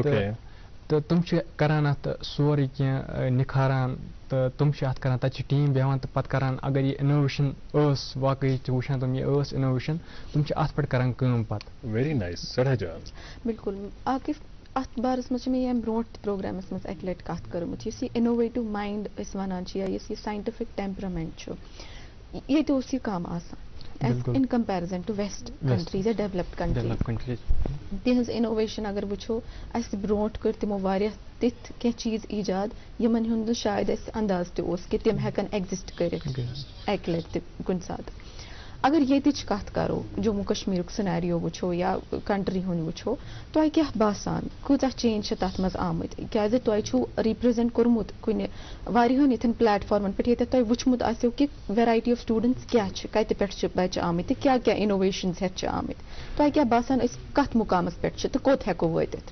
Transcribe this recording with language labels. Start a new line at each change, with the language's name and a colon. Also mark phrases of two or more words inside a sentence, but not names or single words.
Kashmiri: تہٕ تِم چھِ کران اتھ سورُے کینٛہہ نِکھاران تہٕ تِم چھِ اتھ کران, تتہِ چھِ ٹیٖم بیٚہوان تہٕ پتہٕ کران, اگر یہِ اِنوویشن ٲس واقعی چھِ وٕچھان تِم یہِ ٲس اِنوویشن, تِم چھِ اتھ پٮ۪ٹھ کران کٲم پتہٕ.
English: very nice,
Kashmiri: سٮ۪ٹھاہ جان. بالکل. عاقب اتھ بارس منٛز چھِ مےٚ ییٚمہِ برونٛٹھ تہِ پروگرامس منٛز اکہِ لٹہِ کتھ کٔرمٕژ, یُس یہِ innovative mind أسۍ ونان چھِ یا یُس یہِ scientific temperament چھُ, ییٚتہِ اوس یہِ کم آسان
English: in comparison to West countries
Kashmiri: یا
English: developed countries.
Kashmiri: تِہنٛز اِنوویشن اگر وٕچھو, اَسہِ برونٛٹھ کٔرۍ تِمو واریاہ تِتھۍ کینٛہہ چیٖز ایجاد یِمن ہُنٛد شاید اَسہِ انداز تہِ اوس کہِ تِم ہٮ۪کن ایگزِسٹ کٔرِتھ اکہِ لٹہِ تہِ کُنہِ ساتہٕ. اگر ییتِچ کتھ کرو جموں کشمیرُک سینیریو وٕچھو یا کنٹری ہُنٛد وٕچھو تۄہہِ کیٛاہ باسان کۭژاہ چینج چھِ تتھ منٛز آمٕتۍ کیٛازِ تۄہہِ چھُو رِپرٛزنٹ کوٚرمُت کُنہِ واریاہن یِتھٮ۪ن پلیٹفارمن پٮ۪ٹھ ییٚتٮ۪تھ تۄہہِ وٕچھمُت آسیو کہِ
English: variety of students
Kashmiri: کیٛاہ چھِ کتہِ پٮ۪ٹھ چھِ بچہِ آمٕتۍ تہٕ کیٛاہ کیٛاہ اِنوویشنز ہٮ۪تھ چھِ آمٕتۍ تۄہہِ کیٛاہ باسان أسۍ کتھ مُقامس پٮ۪ٹھ چھِ تہٕ کوٚت ہٮ۪کو وٲتِتھ؟